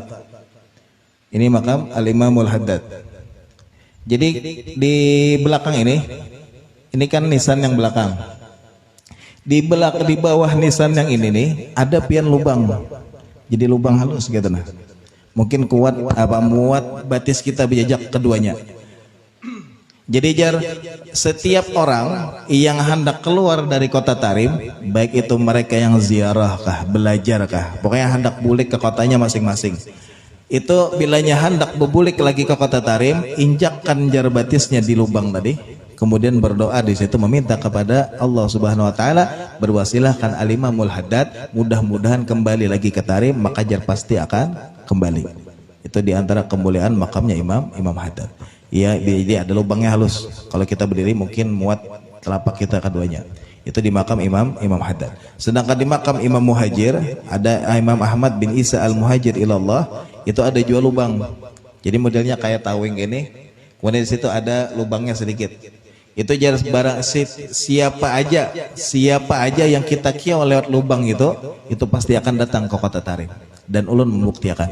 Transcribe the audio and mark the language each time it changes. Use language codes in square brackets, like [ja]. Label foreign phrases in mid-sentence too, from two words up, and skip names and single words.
[bjn] Ini makam Al-Imamul Haddad. Jadi di belakang ini kan nisan yang belakang. Di bawah nisan yang ini nih ada pian lubang. Jadi lubang halus gitu nah. Mungkin kuat muat batis kita berjejak keduanya. Jadi jar setiap orang yang hendak keluar dari kota Tarim, baik itu mereka yang ziarah kah, belajar kah, pokoknya hendak bulik ke kotanya masing-masing. Itu bilanya hendak berbulik lagi ke kota Tarim, injakkan jar batisnya di lubang tadi, kemudian berdoa di situ meminta kepada Allah [ar] سبحانه وتعالى, [bjn] berwasilahkan Al-Imamul Haddad mudah-mudahan kembali lagi ke Tarim, maka jar pasti akan kembali. Itu diantara kemuliaan makamnya Imam Haddad. Iya, jadi ada lubangnya halus. Kalau kita berdiri mungkin muat telapak kita keduanya. Itu di makam Imam Haddad. Sedangkan di makam Imam Muhajir ada Imam Ahmad bin Isa Al-Muhajir ilallah, itu ada juga lubang. Jadi modelnya kayak tawing ini. Kemudian di situ ada lubangnya sedikit. Itu jar barang siapa aja yang kita kiau lewat lubang itu pasti akan datang ke kota Tarim. Dan ulun membuktikan.